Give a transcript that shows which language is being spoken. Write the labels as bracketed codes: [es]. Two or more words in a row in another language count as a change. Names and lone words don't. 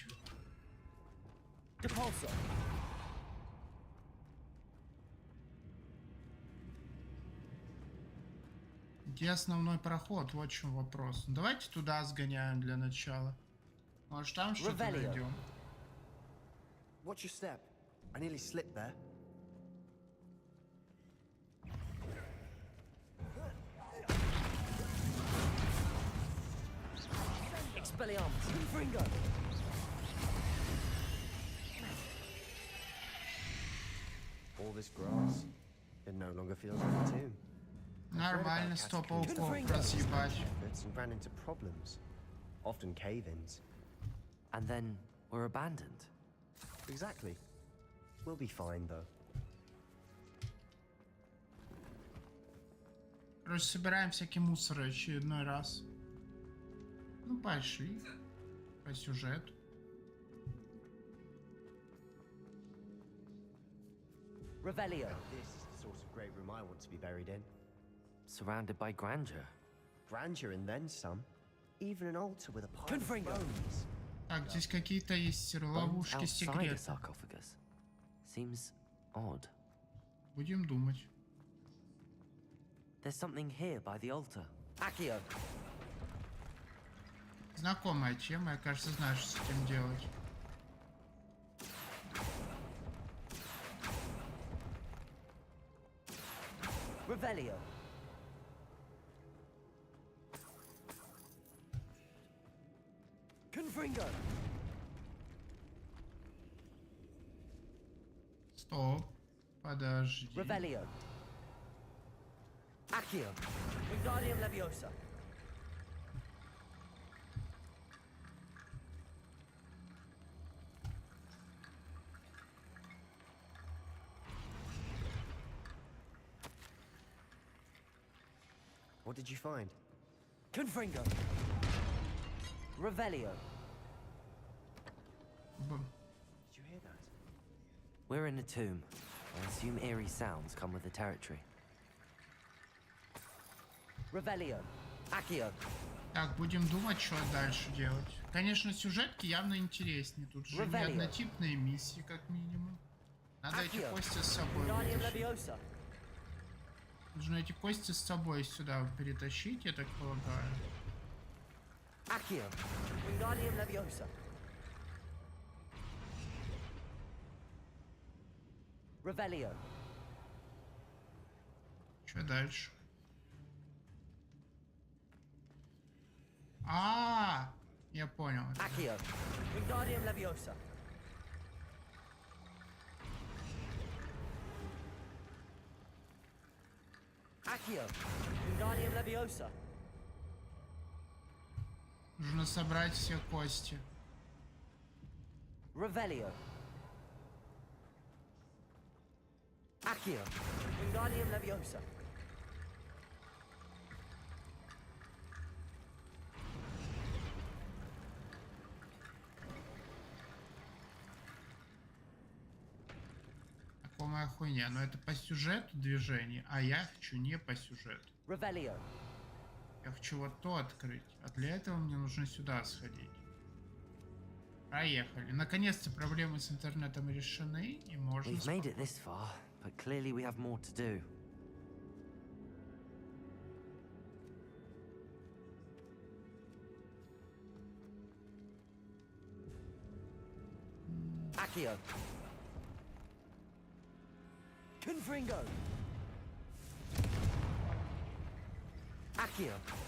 [ru] Depulso. Где основной проход? Вот в чем вопрос. Давайте туда сгоняем для начала. Может, там что-то Revelio. найдем. [en] Watch your step. I nearly slipped there. Expelliarmus. Confringo. All this grass. It no longer feels like a tomb. [ru] Нормально, 100 пауков разъебать. [en] And ran into problems. Often cave-ins. And then we're abandoned. Exactly. We'll be fine, though. [ru] Короче, собираем всякий мусор очередной раз. Ну, пошли. По сюжету. Revelio. [en] This is the sort of great room I want to be buried in. Surrounded by grandeur. Grandeur and then some. Even an altar with a pile of Confringo. bones. [ru] Так, здесь какие-то есть [en] Bones [ru] ловушки, [en] outside a [ru] секреты. [en] sarcophagus. Seems odd. [ru] Будем думать. [en] There's something here by the altar. Accio. [ru] Знакомая тема, я, кажется, знаю, что с этим делать. Revelio. Confringo. Стоп. Подожди. Revelio. Accio. Wingardium Leviosa. [en] What did you find? Confringo. Revelio. [ru] Б- [en] Did you hear that? We're in a tomb. I assume eerie sounds come with the territory. Revelio. Accio. [ru] Так, будем думать, что дальше делать. Конечно, сюжетки явно интереснее. Тут же не Revelio. однотипные миссии, как минимум. Надо эти Accio. кости с собой Wingardium вытащить. Leviosa. Нужно эти кости с собой сюда перетащить, я так полагаю. Accio. Wingardium Leviosa. Revelio. Что дальше? А, я понял. Accio. Wingardium Leviosa. Accio. Wingardium Leviosa. Нужно собрать все кости. Revelio. Accio. Wingardium Leviosa. Такая хуйня. Но это по сюжету движение, а я хочу не по сюжету. Revelio. Я хочу вот то открыть. А для этого мне нужно сюда сходить. Проехали. Наконец-то проблемы с интернетом решены, и можно... [en] We've made it this far, but clearly we have more to do. Accio. Confringo. Accio.